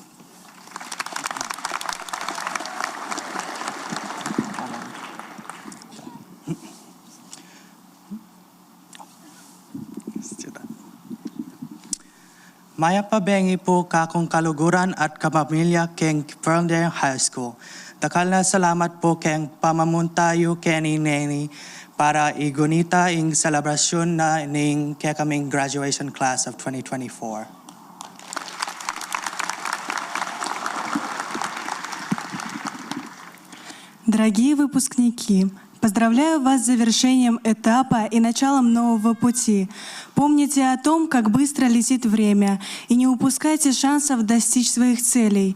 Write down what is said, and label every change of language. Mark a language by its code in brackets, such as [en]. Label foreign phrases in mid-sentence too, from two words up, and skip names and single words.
[pam] Maya pabengi po kakong kaluguran at kapamilya keng Ferndale High School. Dakal na salamat po keng pamamuntayo keni neni para igunita ing selebrasyon na ning kaming [en] graduation class of 2024. [ru] Дорогие выпускники, поздравляю вас с завершением этапа и началом нового пути. Помните о том, как быстро летит время, и не упускайте шансов достичь своих целей.